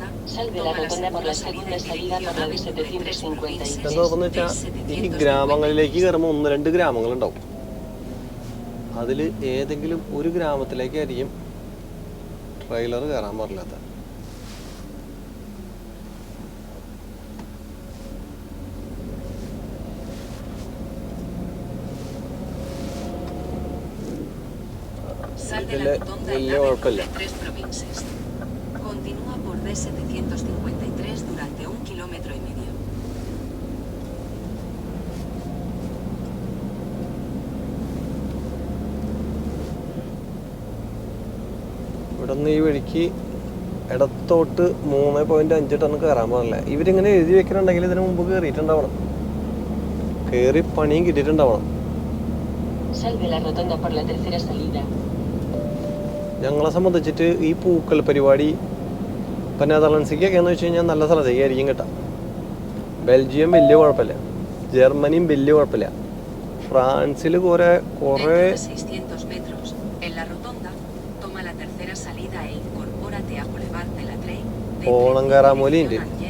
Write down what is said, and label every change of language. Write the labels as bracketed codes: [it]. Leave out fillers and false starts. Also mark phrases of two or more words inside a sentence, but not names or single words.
[es] Sal de la rotonda por la segunda salida por la de 756. [ml] എന്താണെന്ന് വെച്ചാൽ ഈ ഗ്രാമങ്ങളിലേക്ക് കയറുമ്പോൾ 1-2 ഗ്രാമങ്ങളുണ്ടാവും. അതിൽ ഏതെങ്കിലും ഒരു ഗ്രാമത്തിലേക്കായിരിക്കും ട്രെയിലർ കയറാൻ പാടില്ലാത്ത. [es] sal de la rotonda en la de 3 provincias. Continúa por D753 durante 1,5 kilómetros. [ml] ഇവിടെ നിന്ന് ഈ വഴിക്ക് ഇടത്തോട്ട് 3.5 ടൺ കയറാൻ പാടില്ല. ഇവരിങ്ങനെ എഴുതി വെക്കുന്നുണ്ടെങ്കിൽ ഇതിന് മുമ്പ് കയറിയിട്ടുണ്ടാവണം, കയറി പണിയും കിട്ടിയിട്ടുണ്ടാവണം. [es] Sal de la rotonda por la tercera salida. [ml] ഞങ്ങളെ സംബന്ധിച്ചിട്ട് ഈ പൂക്കൽ പരിപാടി ഇപ്പം നെതർലൻഡ്സിക്കൊക്കെ എന്ന് വെച്ച് കഴിഞ്ഞാൽ നല്ല സ്ഥലത്തേക്കായിരിക്കും കിട്ടാം. ബെൽജിയം വലിയ കുഴപ്പമില്ല, ജർമ്മനിയും വലിയ കുഴപ്പമില്ല, ഫ്രാൻസിൽ കുറേ ഓണം കയറാൻ പോലെ ഉണ്ട്.